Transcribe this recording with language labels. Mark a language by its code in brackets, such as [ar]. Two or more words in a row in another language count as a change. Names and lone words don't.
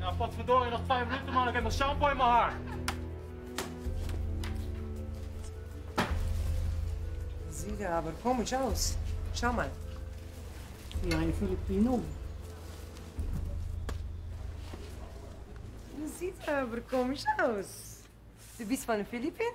[nl] Potverdorie, nog 5 minuten, man. Ik heb nog shampoo in mijn haar. [de] Sieht er aber komisch aus. Schau mal. Wie ein Filipino. Sieht er aber komisch aus. Du bist von den Philippinen?